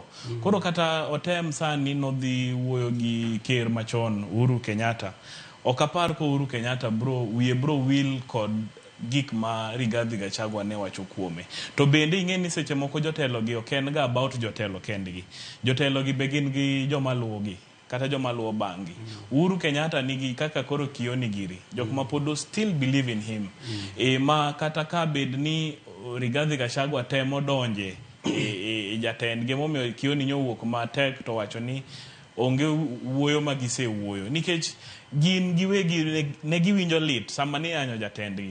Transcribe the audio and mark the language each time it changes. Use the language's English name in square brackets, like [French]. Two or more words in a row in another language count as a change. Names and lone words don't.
[Luo (Kenya and Tanzania)] Koro kata otem sani nodhi wuoyo gi ker machon Uhuru Kenyatta, ok apar ko Uhuru Kenyatta wiye bro wil kod gik ma Rigathi Gachagua ne wacho kuome. To bende ing'e ni seche moko jotelo gi ok en ga about jotelo kendgi. Jotelo gi be gin gi joma luwogi kata joma luwo bangi. Uhuru Kenyatta nigi kaka koro kioni giri. Jok ma pod [English] still believe in him. [Luo (Kenya and Tanzania)] Ma kata ka bed ni Rigathi Gachagua temo donje jatendgi, momiyo kioni nyowuok matek to wacho ni onge wuoyo ma gisewuoyo. Nikech gin giwegi ne giwinjo lit sama ni anyo jatendgi.